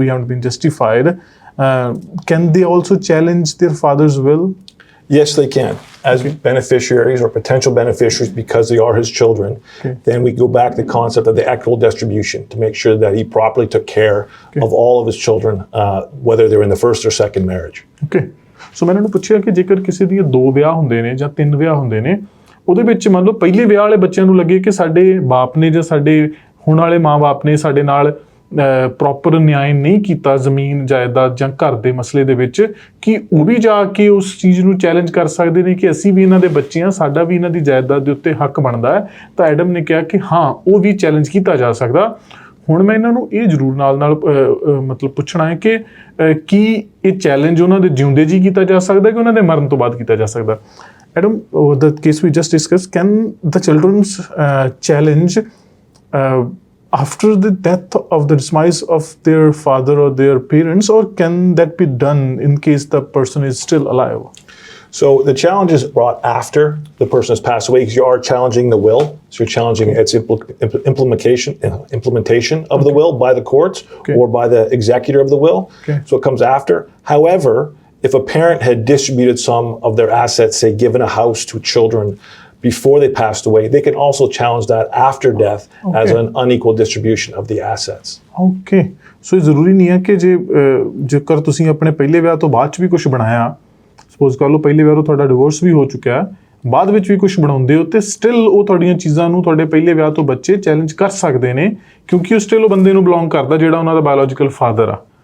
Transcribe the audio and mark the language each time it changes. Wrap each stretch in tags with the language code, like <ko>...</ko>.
<en>We haven't been justified. Can they also challenge their father's will? Yes, they can. As beneficiaries or potential beneficiaries, because they are his children, then we go back to the concept of the equitable distribution to make sure that he properly took care of all of his children, whether they're in the first or second marriage. Okay.</en> <pa>So ਮੈਂ ਇਹਨਾਂ ਨੂੰ ਪੁੱਛਿਆ ਕਿ ਜੇਕਰ ਕਿਸੇ ਦੀਆਂ 2 ਵਿਆਹ ਹੁੰਦੇ ਨੇ ਜਾਂ 3 ਵਿਆਹ ਹੁੰਦੇ ਨੇ, ਉਹਦੇ ਵਿੱਚ ਮੰਨ ਲਓ ਪਹਿਲੇ ਵਿਆਹ ਵਾਲੇ ਬੱਚਿਆਂ ਨੂੰ ਲੱਗੇ ਕਿ ਸਾਡੇ ਬਾਪ ਨੇ ਜਾਂ ਸਾਡੇ ਹੁਣ ਵਾਲੇ ਮਾਂ-ਬਾਪ ਨੇ ਸਾਡੇ ਨਾਲ ਪ੍ਰੋਪਰ ਨਿਆਂ ਨਹੀਂ ਕੀਤਾ ਜ਼ਮੀਨ ਜਾਇਦਾਦ ਜਾਂ ਘਰ ਦੇ ਮਸਲੇ ਦੇ ਵਿੱਚ, ਕਿ ਉਹ ਵੀ ਜਾ ਕੇ ਉਸ ਚੀਜ਼ ਨੂੰ ਚੈਲੰਜ ਕਰ ਸਕਦੇ ਨੇ ਕਿ ਅਸੀਂ ਵੀ ਇਹਨਾਂ ਦੇ ਬੱਚੇ ਹਾਂ, ਸਾਡਾ ਵੀ ਇਹਨਾਂ ਦੀ ਜਾਇਦਾਦ ਦੇ ਉੱਤੇ ਹੱਕ ਬਣਦਾ ਹੈ। ਤਾਂ ਐਡਮ ਨੇ ਕਿਹਾ ਕਿ ਹਾਂ, ਉਹ ਵੀ ਚੈਲੰਜ ਕੀਤਾ ਜਾ ਸਕਦਾ। ਹੁਣ ਮੈਂ ਇਹਨਾਂ ਨੂੰ ਇਹ ਜ਼ਰੂਰ ਨਾਲ ਮਤਲਬ ਪੁੱਛਣਾ ਹੈ ਕਿ ਕੀ ਇਹ ਚੈਲੰਜ ਉਹਨਾਂ ਦੇ ਜਿਉਂਦੇ ਜੀ ਕੀਤਾ ਜਾ ਸਕਦਾ ਕਿ ਉਹਨਾਂ ਦੇ ਮਰਨ ਤੋਂ ਬਾਅਦ ਕੀਤਾ ਜਾ ਸਕਦਾ?</pa> <en>Adam, the case we just discussed, can the children's challenge after the death of the demise of their father or their parents, or can that be done in case the person is still alive? So the challenge is brought after the person has passed away because you are challenging the will. So you're challenging its implementation of the will by the courts or by the executor of the will. So it comes after. However, if a parent had distributed some of their assets, say given a house to children before they passed away, they can also challenge that after death as an unequal distribution of the assets. Okay.</en> <pa>So ਇਹ ਜ਼ਰੂਰੀ ਨਹੀਂ ਹੈ ਕਿ ਜੇਕਰ ਤੁਸੀਂ ਆਪਣੇ ਪਹਿਲੇ ਵਿਆਹ ਤੋਂ ਬਾਅਦ 'ਚ ਵੀ ਕੁਝ ਬਣਾਇਆ, ਸਪੋਜ਼ ਕਰ ਲਓ ਪਹਿਲੇ ਵਿਆਹ ਤੋਂ ਤੁਹਾਡਾ ਡਿਵੋਰਸ ਵੀ ਹੋ ਚੁੱਕਿਆ, ਬਾਅਦ ਵਿੱਚ ਵੀ ਕੁਝ ਬਣਾਉਂਦੇ ਹੋ, ਤੇ ਸਟਿਲ ਉਹ ਤੁਹਾਡੀਆਂ ਚੀਜ਼ਾਂ ਨੂੰ ਤੁਹਾਡੇ ਪਹਿਲੇ ਵਿਆਹ ਤੋਂ ਬੱਚੇ ਚੈਲੰਜ ਕਰ ਸਕਦੇ ਨੇ, ਕਿਉਂਕਿ ਉਹ ਸਟਿਲ ਉਹ ਬੰਦੇ ਨੂੰ ਬਿਲੋਂਗ ਕਰਦਾ ਜਿਹੜਾ ਉਹਨਾਂ ਦਾ ਬਾਇਓਲੋਜੀਕਲ ਫਾਦਰ ਆ।</pa>